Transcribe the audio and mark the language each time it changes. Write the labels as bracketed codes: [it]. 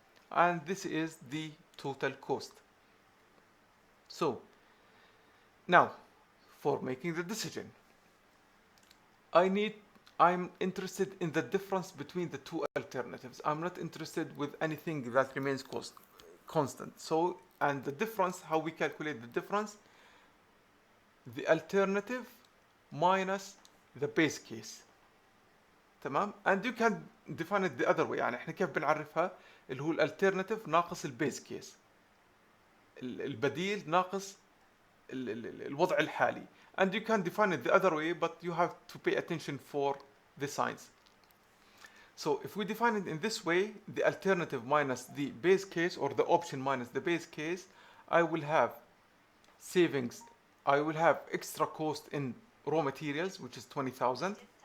[en] And this is the total cost. So now for making the decision, I'm interested in the difference between the two alternatives. I'm not interested with anything that remains constant. So, and the difference, how we calculate the difference, the alternative minus the base case. [ar] تمام. [en] And you can define it the other way. [ar] يعني احنا كيف بنعرفها؟ اللي هو الالترناتيف ناقص البيز كيس، البديل ناقص الوضع الحالي. [en] And you can define it the other way, but you have to pay attention for the signs. So if we define it in this way, the alternative minus the base case, or the option minus the base case, I will have savings. I will have extra cost in raw materials, which is 20,000.